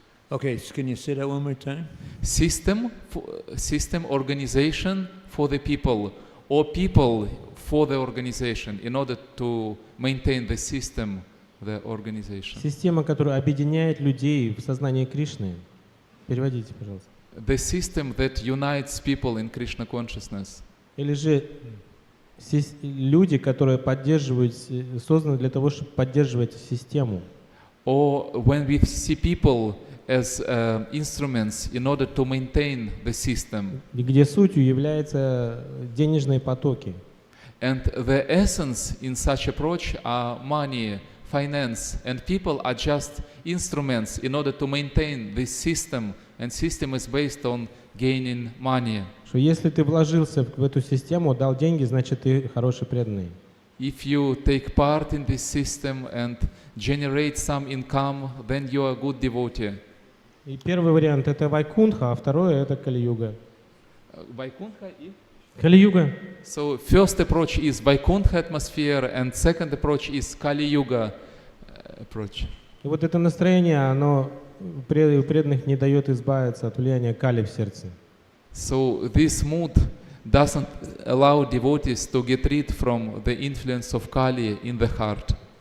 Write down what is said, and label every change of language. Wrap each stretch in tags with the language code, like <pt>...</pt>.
<en>Okay, so can you say that one more time? System organization for the people, or people for the organization in order to maintain the system, the organization.</en> <ru>Система, которая объединяет людей в сознании Кришны. Переводите, пожалуйста.</ru> <en>The system that unites people in Krishna consciousness.</en> <ru>Или же люди, которые поддерживают, созданы для того, чтобы поддерживать систему.</ru> <en>Or when we see people as instruments in order to maintain the system.</en> <ru>и где сутью являются денежные потоки.</ru> <en>And the essence in such approach are money, finance, and people are just instruments in order to maintain this system, and system is based on gaining money.</en> <ru>Что если ты вложился в эту систему, дал деньги, значит ты хороший преданный.</ru> <en>If you take part in this system and generate some income, then you are a good devotee.</en> <ru>И первый вариант это Вайкунтха, а второй это Кали-юга. Vaikuntha и? Кали-юга.</ru> <en>So first approach is Vaikuntha atmosphere, and second approach is Kali Yuga approach.</en> <ru>И вот это настроение, оно у преданных не дает избавиться от влияния Кали в сердце.</ru> <en>So this mood doesn't allow devotees to get rid from the influence of Kali in the heart.</en>